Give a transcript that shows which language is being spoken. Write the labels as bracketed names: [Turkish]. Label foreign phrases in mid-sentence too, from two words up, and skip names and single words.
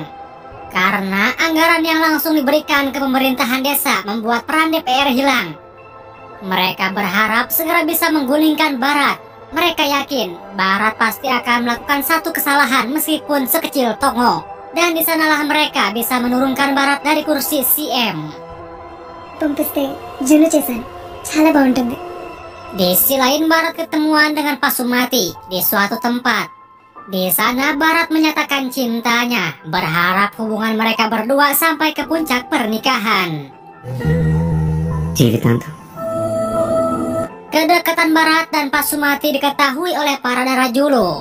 [Indonesian] Karena anggaran yang langsung diberikan ke pemerintahan desa membuat peran DPR hilang. Mereka berharap segera bisa menggulingkan Barat. Mereka yakin Barat pasti akan melakukan satu kesalahan meskipun sekecil tongo. Dan di sanalah mereka bisa menurunkan Barat dari kursi CM. [Telugu] పంపిస్తే జున్ను చేశాను చాలా బాగుంటుంది. [Indonesian] Di sisi lain Barat ketemuan dengan Pasumati di suatu tempat. Di sana Barat menyatakan cintanya, berharap hubungan mereka berdua sampai ke puncak pernikahan. [Telugu] జీవితాంతం. [Indonesian] Kedekatan Barat dan Pasumati diketahui oleh para Darajulu.